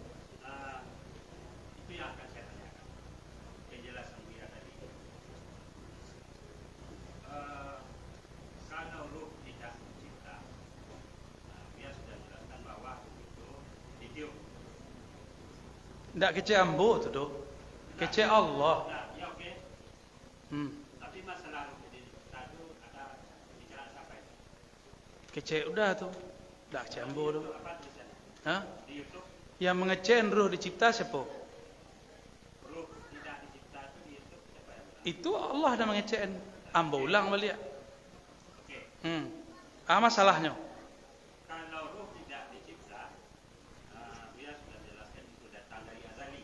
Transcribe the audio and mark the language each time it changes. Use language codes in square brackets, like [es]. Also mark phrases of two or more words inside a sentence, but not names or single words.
[id] Itu yang akan saya tanyakan. Penjelasan Buya tadi. Kalau ruh tidak mencipta, Buya sudah jelaskan bahwa itu ditiup. [min] Ndak kece ambo tu do. Kece Allah. [id] Ya oke. Tapi masalah ruh jadi tadi ada bicara siapa itu? [min] Kece udah tu. Ndak kece ambo tu. [id] Apa tulisannya? Hah? Di YouTube. Yang mengecen ruh dicipta siapa? Ruh tidak dicipta itu di YouTube siapa yang bilang? Itu Allah yang mengecen. [min] Ambo ulang balik. [id] Oke. Masalahnya. Kalau ruh tidak dicipta, Buya sudah jelaskan itu datang dari azali.